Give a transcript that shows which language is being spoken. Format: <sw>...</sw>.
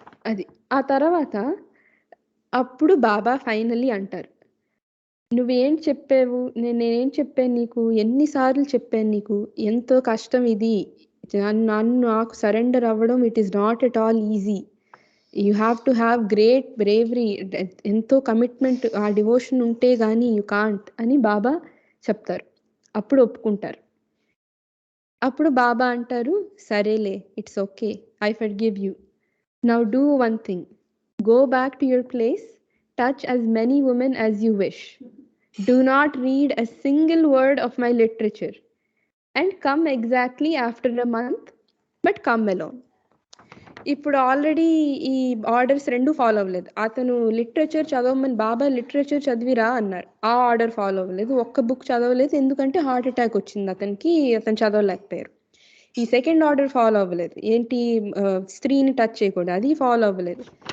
<te>అది ఆ తర్వాత అప్పుడు బాబా ఫైనల్లీ అంటారు, నువ్వేం చెప్పావు, నేనేం చెప్పాను నీకు, ఎన్నిసార్లు చెప్పాను నీకు, ఎంతో కష్టం ఇది, నాకు సరెండర్ అవ్వడం</te> <en>it is not at all easy, you have to have great bravery,</en> <te>ఎంతో కమిట్మెంట్, ఆ డివోషన్ ఉంటే కానీ</te> <en>you can't</en> <te>అని బాబా చెప్తారు. అప్పుడు ఒప్పుకుంటారు. అప్పుడు బాబా అంటారు, సరేలే,</te> <en>It's okay, I forgive you, now do one thing, go back to your place, touch as many women as you wish, do not read a single word of my literature, and come exactly after a month, but come alone.</en> <te>ఇప్పుడు already ఈ orders 2 follow అవ్వలేదు. అతను literature చదవమని, బాబా literature చదివిరా అన్నారు, ఆ order follow అవ్వలేదు, ఒక్క book చదవలేదు, ఎందుకంటే హార్ట్ అటాక్ వచ్చింది అతనికి, అతను చదవలేకపోయారు. ఈ సెకండ్ ఆర్డర్ ఫాలో అవ్వలేదు, ఏంటి స్త్రీని టచ్ చేయకూడదు, అది ఫాలో అవ్వలేదు.</te>